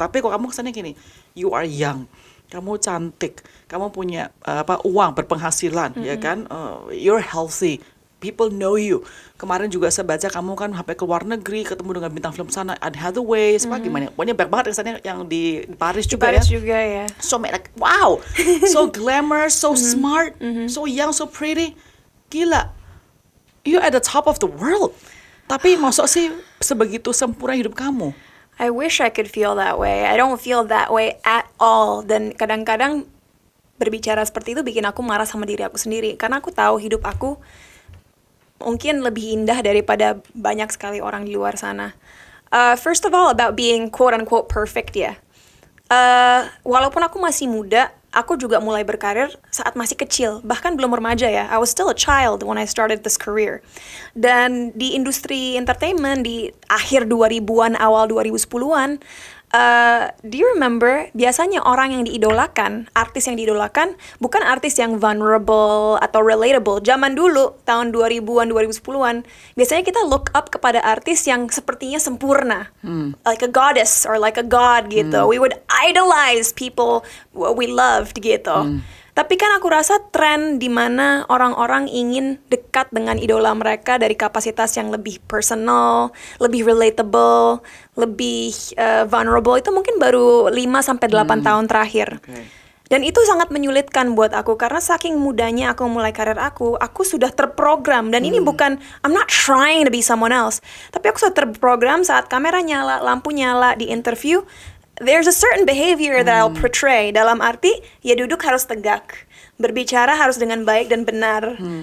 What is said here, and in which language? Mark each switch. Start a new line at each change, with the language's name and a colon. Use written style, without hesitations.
Indonesian: Tapi kok kamu kesannya gini,
English: you are young,
Indonesian: kamu cantik, kamu punya uang, berpenghasilan, ya kan?
English: You're healthy, people know you.
Indonesian: Kemarin juga saya baca kamu kan sampai ke luar negeri, ketemu dengan bintang film sana, Anne Hathaway, gimana? Pokoknya banyak banget kesannya yang di Paris juga ya.
English: So like, wow, so glamorous, so smart, so young, so pretty, gila. You at the top of the world.
Indonesian: Tapi maksud sih sebegitu sempurna hidup kamu.
English: I wish I could feel that way. I don't feel that way at all.
Indonesian: Dan kadang-kadang berbicara seperti itu bikin aku marah sama diri aku sendiri. Karena aku tahu hidup aku mungkin lebih indah daripada banyak sekali orang di luar sana.
English: First of all, about being quote-unquote perfect ya.
Indonesian: Walaupun aku masih muda, aku juga mulai berkarir saat masih kecil, bahkan belum remaja ya.
English: I was still a child when I started this career.
Indonesian: Dan di industri entertainment di akhir 2000-an, awal 2010-an,
English: do you remember,
Indonesian: biasanya orang yang diidolakan, artis yang diidolakan, bukan artis yang vulnerable atau relatable. Zaman dulu, tahun 2000-an, 2010-an, biasanya kita look up kepada artis yang sepertinya sempurna.
English: Like a goddess or like a god gitu. We would idolize people we loved gitu.
Indonesian: Tapi kan aku rasa tren di mana orang-orang ingin dekat dengan idola mereka dari kapasitas yang lebih personal, lebih relatable, lebih vulnerable itu mungkin baru 5-8 tahun terakhir. Dan itu sangat menyulitkan buat aku karena saking mudanya aku mulai karir aku sudah terprogram. Dan ini bukan,
English: I'm not trying to be someone else,
Indonesian: tapi aku sudah terprogram saat kamera nyala, lampu nyala di interview.
English: There's a certain behavior that I'll portray.
Indonesian: Dalam arti, ya duduk harus tegak, berbicara harus dengan baik dan benar.